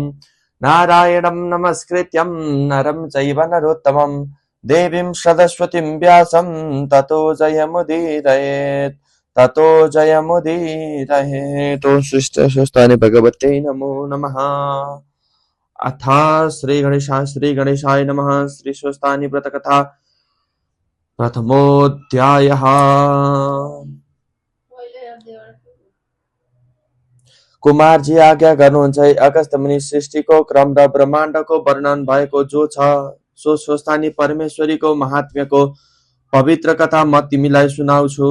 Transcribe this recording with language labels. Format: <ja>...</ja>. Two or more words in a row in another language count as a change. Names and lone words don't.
<sa>नारायणं नमस्कृत्यं नरं चैव नरोत्तमं देवीं सरस्वतीं व्यासं ततो जयमुदीरयेत्। ततो जयमुदीरयेत्। सुस्थाने भगवते नमो नमः। अथ श्री गणेशाय नमः। श्री स्वस्तानि व्रतकथा प्रथमोऽध्यायः।</sa> <ne>कुमारजी आज्ञा गर्नुहुन्छ। अगस्त मुनि सृष्टिको क्रम र ब्रह्माण्डको वर्णन भएको जो छ सो स्वस्थानी परमेश्वरीको महात्म्यको पवित्र कथा म तिमीलाई सुनाउँछु।</ne>